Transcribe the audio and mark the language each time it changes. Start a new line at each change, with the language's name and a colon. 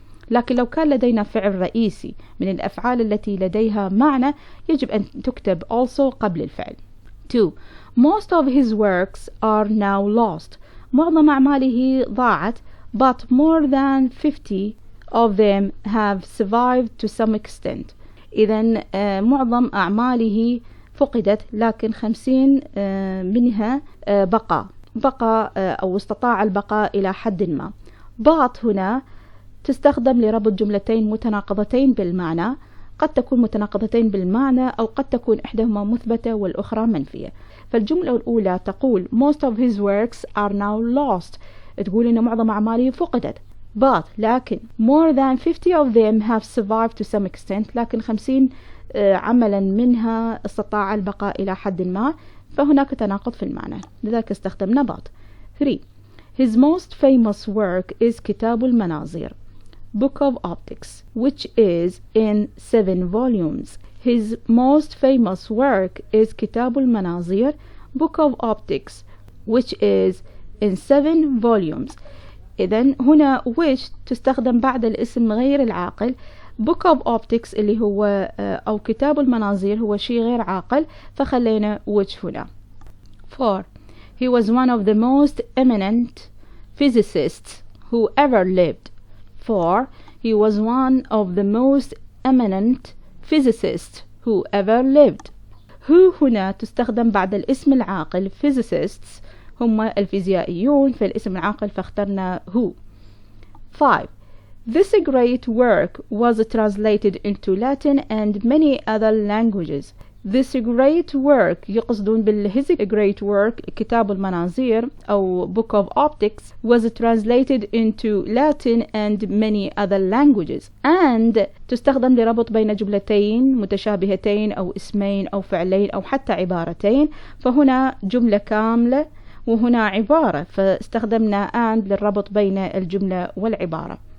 Arabic: لكن لو كان لدينا فعل رئيسي من الأفعال التي لديها معنى يجب أن تكتب also قبل الفعل.
English: 2. Most of his works are now lost.
Arabic: معظم أعماله ضاعت
English: but more than 50 of them have survived to some extent.
Arabic: إذن معظم أعماله فقدت لكن 50 منها بقى أو استطاع البقاء إلى حد ما. but هنا تستخدم لربط جملتين متناقضتين بالمعنى. قد تكون متناقضتين بالمعنى أو قد تكون إحداهما مثبتة والأخرى منفية. فالجملة الأولى تقول
English: most of his works are now lost.
Arabic: تقول إن معظم أعماله فقدت. but لكن
English: more than 50 of them have survived to some extent،
Arabic: لكن 50 عملا منها استطاع البقاء إلى حد ما، فهناك تناقض في المعنى، لذلك استخدمنا but.
English: 3. His most famous work is كتاب المناظير Book of Optics, which is in 7 volumes. His most famous work is كتاب المناظير Book of Optics, which is in 7 volumes.
Arabic: إذن هنا which تستخدم بعد الاسم غير العاقل. Book of Optics اللي هو أو كتاب المناظير هو شيء غير عاقل، فخلينا which هنا.
English: 4. He was one of the most eminent physicists who ever lived. 4. He was one of the most eminent physicists who ever lived.
Arabic: who هنا تستخدم بعد الاسم العاقل. physicists هم الفيزيائيون، فالاسم العاقل فاخترنا who.
English: 5. This great work was translated into Latin and many other languages. This great work
Arabic: يقصدون
English: his great work كتاب المناظير أو Book of Optics was translated into Latin and many other languages.
Arabic: And تستخدم لربط بين جملتين متشابهتين أو اسمين أو فعلين أو حتى عبارتين، فهنا جملة كاملة وهنا عبارة، فاستخدمنا and للربط بين الجملة والعبارة.